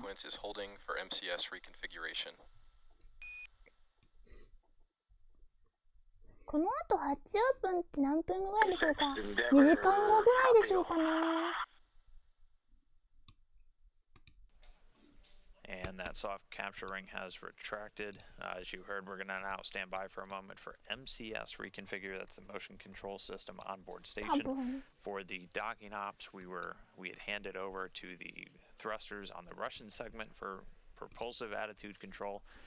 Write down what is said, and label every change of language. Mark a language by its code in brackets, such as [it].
[en] sequence is holding for MCS reconfiguration. [ja] この後ハッチオープンって何分ぐらいでしょうか。2時間後ぐらいでしょうかね。 [en] And that soft capture ring has retracted. As you heard, we're going to now stand by for a moment for MCS reconfigure. That's the motion control system on board station. For the docking ops, we had handed over to the thrusters on the Russian segment for propulsive attitude control.